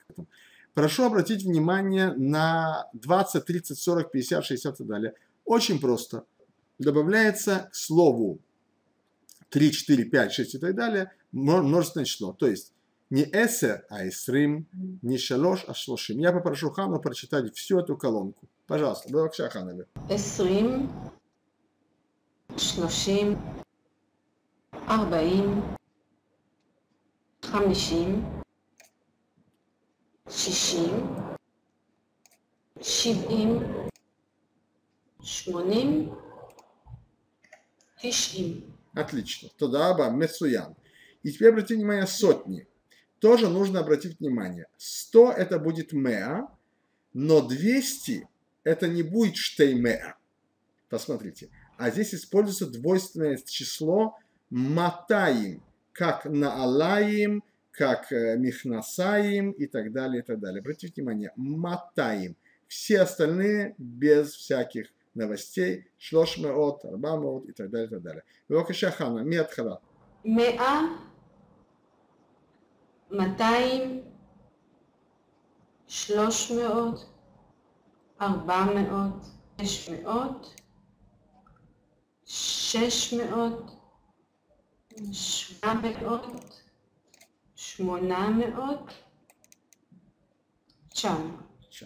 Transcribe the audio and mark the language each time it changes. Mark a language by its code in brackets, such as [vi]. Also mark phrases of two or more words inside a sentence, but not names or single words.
[ru] Прошу обратить внимание на 20, 30, 40, 50, 60 и так далее. Очень просто. Добавляется к слову 3, 4, 5, 6 и так далее множественное число. То есть не эсер, а эсрим, не шалош, а шлошим. Я попрошу Хану прочитать всю эту колонку. Пожалуйста, бывакша, Хана. [he] עשרים, שלושים, ארבעים, חמישים, שישים, שבעים, שמונים, תשעים. [ru] Отлично. [he] תודה רבה, מצוין. [ru] И теперь обратите внимание сотни. Тоже нужно обратить внимание. 100 это будет меа, но 200 это не будет штеймеа. Посмотрите. А здесь используется двойственное число матаим, как наалаим, как михнасаим и так далее, и так далее. Обратите внимание, матаим. Все остальные без всяких новостей, [he] שלוש מאות, ארבע מאות [ru] и так далее, и так далее. [he] בבקשה חנה, מההתחלה. 100, 200, 300, 400, 500, 600, 700, 800, 900.